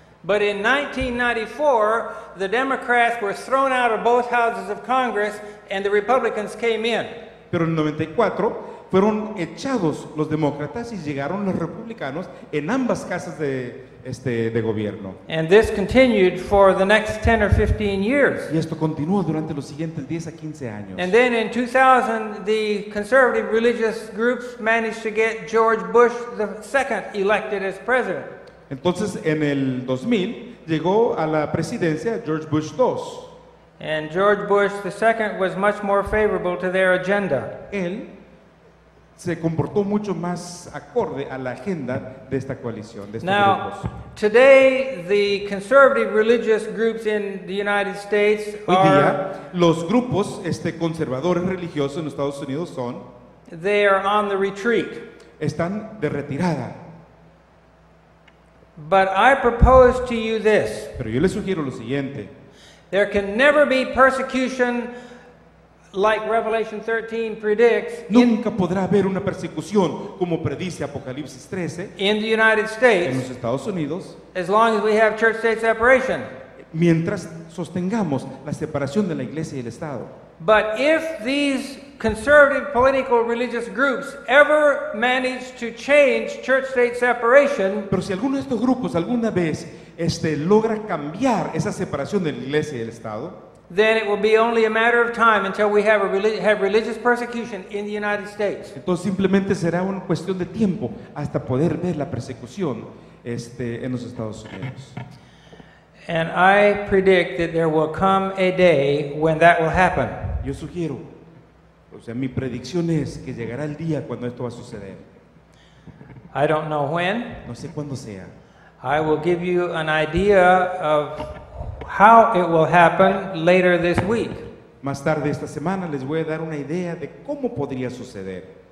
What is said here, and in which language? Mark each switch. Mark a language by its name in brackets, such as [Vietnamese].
[English] But in 1994, the Democrats were thrown out of both houses of Congress and the Republicans came in. [Spanish] Pero en 94 fueron echados los demócratas y llegaron los republicanos en ambas casas de gobierno. [English] And this continued for the next 10 or 15 years. [Spanish] Y esto continuó durante los siguientes 10 a 15 años. [English] And then in 2000, the conservative religious groups managed to get George Bush II elected as president. [Spanish] Entonces, en el 2000 llegó a la presidencia George Bush II. [English] And George Bush II was much more favorable to their agenda. [Spanish] Él se comportó mucho más acorde a la agenda de esta coalición, de estos grupos. [English] Today, the conservative religious groups in the United States [Spanish] Hoy día, los grupos conservadores religiosos en los Estados Unidos [English] they are on the retreat. [Spanish] Están de retirada. [English] But I propose to you this. [Spanish] Pero yo les sugiero lo siguiente. [English] There can never be persecution like Revelation 13 predicts. [Spanish] Nunca podrá haber una persecución como predice Apocalipsis 13 [English] in the United States, [Spanish] en los Estados Unidos, [English] as long as we have church-state separation. [Spanish] Mientras sostengamos la separación de la Iglesia y el Estado. [English] But if these conservative political religious groups ever manage to change church-state separation, [Spanish] pero si alguno de estos grupos alguna vez logra cambiar esa separación de la Iglesia y el Estado, [English] then it will be only a matter of time until we have religious persecution in the United States. [Spanish] Entonces simplemente será una cuestión de tiempo hasta poder ver la persecución en los Estados Unidos. [English] And I predict that there will come a day when that will happen. [Spanish] Yo sugiero, o sea, mi predicción es que llegará el día cuando esto va a suceder. [English] I don't know when. [Spanish] No sé cuándo sea. [English] I will give you an idea of how it will happen later this week, [Spanish] Más tarde esta semana les voy a dar una idea de cómo podría suceder,